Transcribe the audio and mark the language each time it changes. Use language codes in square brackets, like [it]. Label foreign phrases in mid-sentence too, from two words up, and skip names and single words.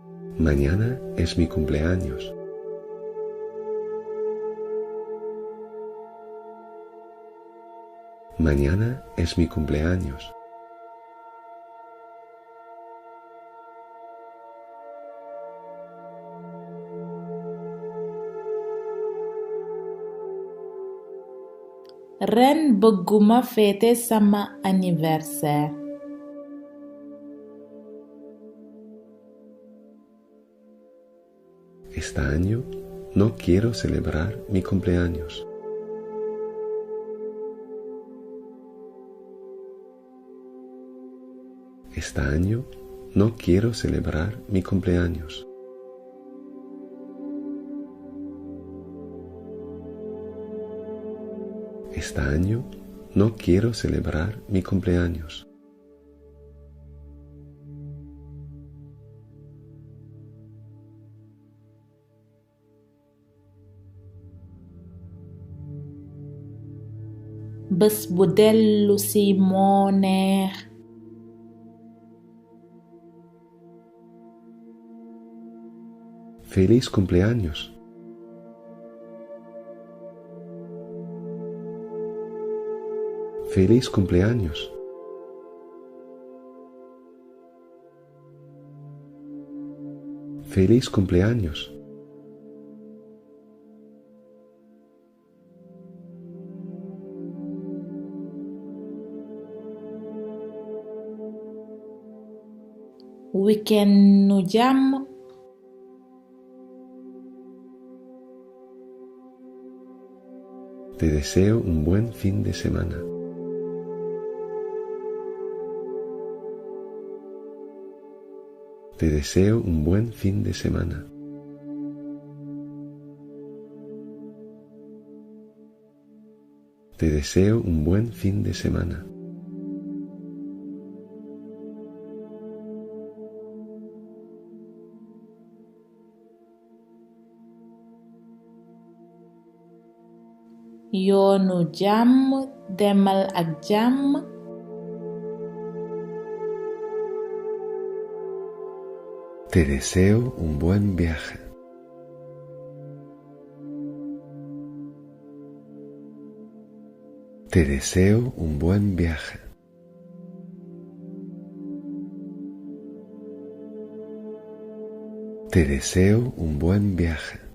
[es] Mañana es mi cumpleaños. Mañana es mi cumpleaños. [wo] Ren bëgguma fêter sama anniversaire. [es] Este año no quiero celebrar mi cumpleaños. Este año no quiero celebrar mi cumpleaños. Este año no quiero celebrar mi cumpleaños. [wo] Bés bu dellu si moo neex. [es] ¡Feliz cumpleaños! ¡Feliz cumpleaños! ¡Feliz cumpleaños! [wo] Weekend nu jàmm. [es] Te deseo un buen fin de semana. Te deseo un buen fin de semana. Te deseo un buen fin de semana. [wo] Yoonu jàmm, demal ak jàmm. [es] Te deseo un buen viaje. Te deseo un buen viaje. Te deseo un buen viaje.